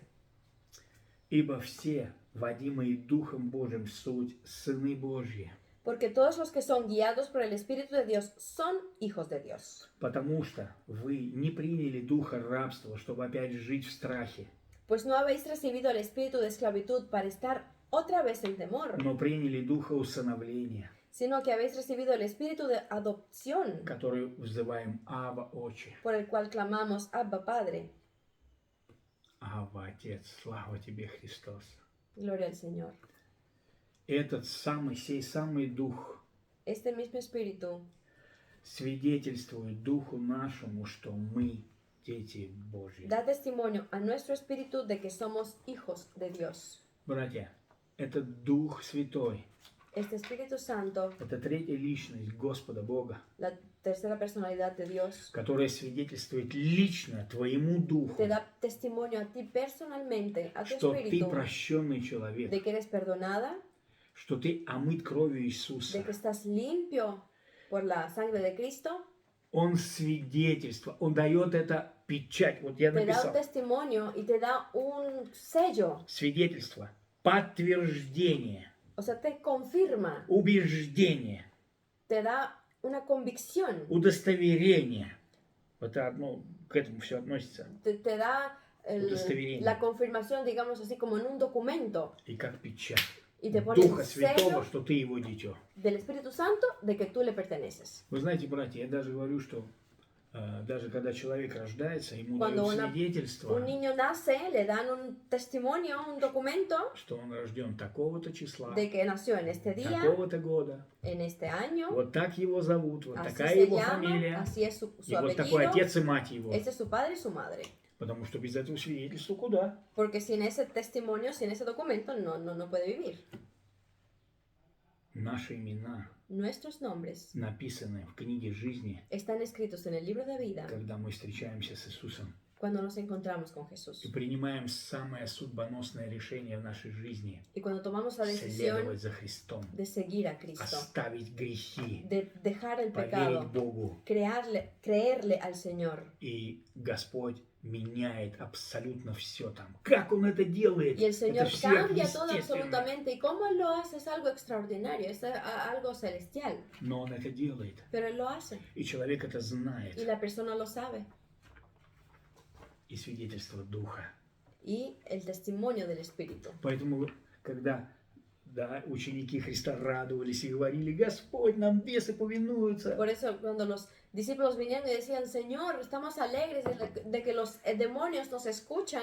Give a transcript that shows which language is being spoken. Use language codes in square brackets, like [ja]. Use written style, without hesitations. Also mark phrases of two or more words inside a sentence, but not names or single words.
[ru] «Ибо все, водимые Духом Божьим, суть сыны Божьи, [es] Porque todos los que son guiados por el Espíritu de Dios son hijos de Dios. [ru] потому что вы не приняли духа рабства, чтобы опять жить в страхе, [es] Pues no habéis recibido el espíritu de esclavitud para estar otra vez en temor, [ru] но приняли духа усыновления, [es] sino que habéis recibido el espíritu de adopción, [ru] который взываем Ава, Отче». [es] por el cual clamamos Abba Padre. [ru] Ава, Отец, слава Тебе, Христос. [es] Gloria al Señor. [ru] Этот самый, сей самый Дух [es] Este mismo espíritu [ru] свидетельствует Духу нашему, что мы дети Божьи. [es] da testimonio a nuestro espíritu de que somos hijos de Dios. [ru] Братья, это Дух Святой, [es] Este Espíritu Santo, [ru] это третья личность Господа Бога, [es] la tercera personalidad de Dios, [ru] которая свидетельствует лично твоему Духу, [es] te da testimonio a ti personalmente, a tu [ru] что ты [es] espíritu, [ru] прощенный человек, [es] de que eres perdonada, [ru] что ты омыт кровью [es] de [ru] Иисуса, [es] que estás limpio, por la sangre de Cristo, [ru] Он свидетельство, он дает это печать. Вот я [es] te da un [ru] написал. [es] testimonio y te da un sello. [ru] Свидетельство, подтверждение, [es] O sea, te confirma, [ru] убеждение, [es] te da una convicción, [ru] удостоверение. Это одно, к этому все относится. [es] te da [ru] Удостоверение. [es] la confirmación, digamos así, como en un documento. [ru] И как печать [es] Y te pone [ru] Духа [es] el [ru] Святого, [es] sello [ru] что ты его дитё. [es] del Espíritu Santo de que tú le perteneces. [ru] Вы знаете, братья, я даже говорю, что даже когда человек рождается, ему [es] Cuando [ru] дают [es] un [ru] свидетельство, [es] niño nace, le dan un testimonio, un documento [ru] что он рожден такого-то числа, [es] de que nació en este día, [ru] такого-то года. [es] en este año, [ru] Вот так его зовут, вот [es] así [ru] такая [es] se [ru] его [es] llama, [ru] фамилия, [es] así es su [ru] и вот такой [es] apellido, [ru] отец и мать его. [es] este es su padre y su madre. [ru] Потому что без этого свидетельства куда? [es] Porque sin ese testimonio, sin ese documento, no puede vivir. [ru] Наши имена [es] Nuestros nombres [ru] написаны в книге жизни, [es] están escritos en el libro de vida [ru] когда мы встречаемся с Иисусом [es] cuando nos encontramos con Jesús. [ru] и принимаем самое судьбоносное решение в нашей жизни [es] Y cuando tomamos la decisión [ru] следовать за Христом, [es] de seguir a Cristo, [ru] оставить грехи, [es] de dejar el [ru] поверить [es] pecado, [ru] Богу. [es] creerle al Señor. [ru] И Господь меняет абсолютно все там. Как Он это делает? [es] Y el Señor [ru] Это [es] cambia todo [ru] сверхъестественно. [es] absolutamente. ¿Y cómo Él lo hace? Es algo extraordinario, es algo celestial. [ru] Но Он это делает. [es] Pero Él lo hace. [ru] И человек это [es] Y [ru] знает. [es] la persona lo sabe. [ru] И свидетельство Духа. [es] Y el testimonio del Espíritu. [ru] Поэтому, когда ученики Христа радовались и говорили: Господь, нам бесы повинуются. [es] Por eso cuando los discípulos vinieron y decían, Señor, estamos alegres de que los demonios nos escuchan,